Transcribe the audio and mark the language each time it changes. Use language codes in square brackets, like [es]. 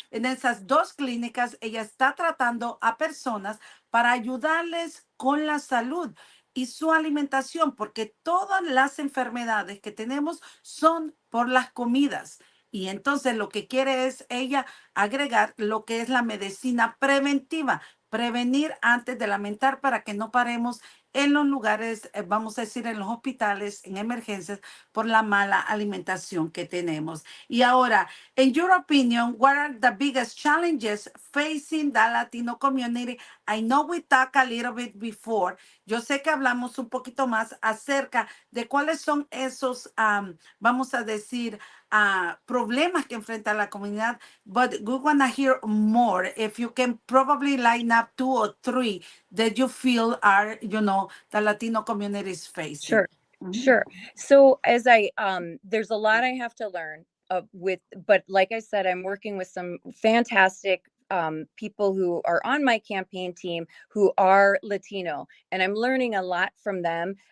[es] En esas 2 clínicas, ella está tratando a personas para ayudarles con la salud y su alimentación, porque todas las enfermedades que tenemos son por las comidas. Y entonces lo que quiere es ella agregar lo que es la medicina preventiva, prevenir antes de lamentar para que no paremos en los lugares, vamos a decir, en los hospitales, en emergencias, por la mala alimentación que tenemos. Y ahora, [en] in your opinion, what are the biggest challenges facing the Latino community? I know we talked a little bit before. [es] Yo sé que hablamos un poquito más acerca de cuáles son esos, vamos a decir, problemas que enfrenta la comunidad, [en] but we want to hear more. If you can probably line up 2 or 3 that you feel are, the Latino community is facing. Sure. Sure. So as there's a lot I have to learn but like I said, I'm working with some fantastic people who are on my campaign team who are Latino, and I'm learning a lot from them.